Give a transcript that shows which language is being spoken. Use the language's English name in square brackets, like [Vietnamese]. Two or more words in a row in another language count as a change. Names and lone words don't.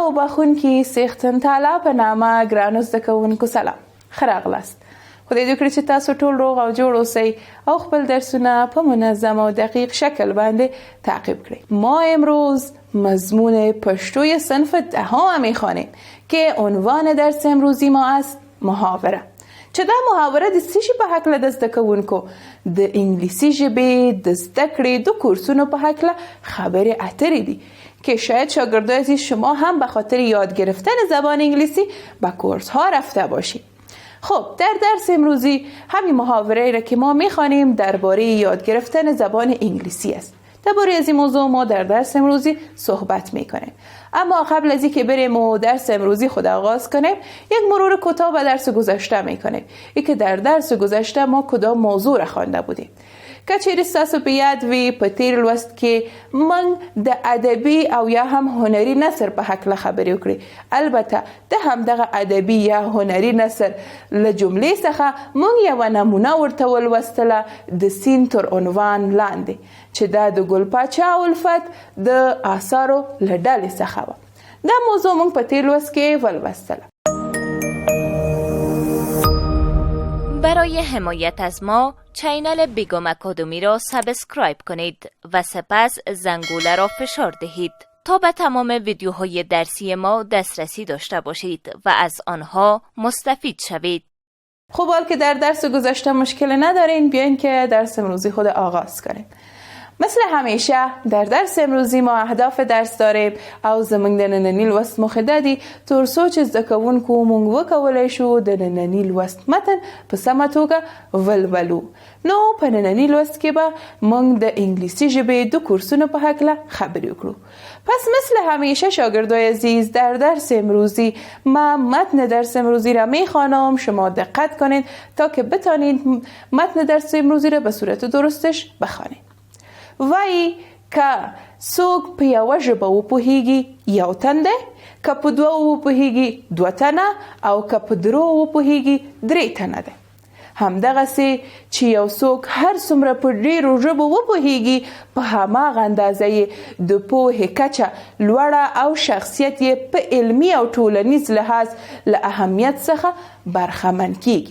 [Pashto] بخونکي سیختن تعالی په نامه ګرانو زده کوونکو سلام. ښه راغلاست. خدای دې وکړي چې تاسو ټول روغ او جوړ اوسئ او خپل درسونه په منظم و دقیق شکل باندې تعقیب کړئ. [Persian] ما امروز مضمون پشتوی صنف 10 میخوانیم که عنوان درس امروزی ما است محاوره. [Pashto] چې دا محاوره د څه شي په هکله د زده کوونکو د انګلیسي ژبې د زده کړې د کورسونو په هکله خبرې اترې دي [Persian] که شاید شاگردای عزیز شما هم به خاطر یاد گرفتن زبان انگلیسی به کورس ها رفته باشید. خب در درس امروزی همین محاوره را که ما میخوانیم درباره یاد گرفتن زبان انگلیسی است. درباره از این موضوع ما در درس امروزی صحبت میکنیم. اما قبل از اینکه بریم و درس امروزی خود آغاز کنیم یک مرور کوتاه به درس گذشته میکنیم. اینکه در درس گذشته ما کدام موضوع را خوانده بودیم. [Pashto] کچېرې ستاسو په یاد وي په تیر لوست کې موږ د ادبي او یا هم هنري نثر په هکله خبرې وکړې. البته د همدغه ادبي یا هنري نثر له جملې څخه موږ یوه نمونه ورته ولوستله د سین تر عنوان لاندې چې دا د ګل پاچا الفت د آثارو له ډلې څخه وه. دا موضوع موږ په تیر لوست کې ولوستله. [Persian] برای حمایت از ما چینل بیگم اکادمی را سابسکرایب کنید و سپس زنگوله را فشار دهید تا به تمام ویدیوهای درسی ما دسترسی داشته باشید و از آنها مستفید شوید. خب حال که در درس گذشته مشکل ندارین بیاین که درس امروزی خود آغاز کنیم. مثل همیشه در درس امروزی ما اهداف درس داریم [Pashto] او زمونږ د ننني لوست موخه ده دي تر څو چې زده کوونکو موږ وکولی شو د ننني لوست متن په سمه توګه ولولو. نو په ننني لوست کې به موږ د انګلیسي ژبې د کورسونو په هکله خبرې وکړو. [Persian] پس مثل همیشه شاگردای عزیز در درس امروزی ما متن درس امروزی را میخوانم. شما دقت کنید تا که بتانید متن درس امروزی را به صورت درستش بخوانید. [Pashto] وای که څوک په یوه ژبه وپوهیږي یو تن دی، که په دوه وپوهیږي دوه تنه او که په درو وپوهیږي درې تنه دی. همدغسې چې یو څوک هر څومره په ډېرو ژبو وپوهیږي په هماغه اندازه یې د پوهې کچه لوړه او شخصیت یې په علمي او ټولنیز لحاظ له اهمیت څخه برخمن کیږي.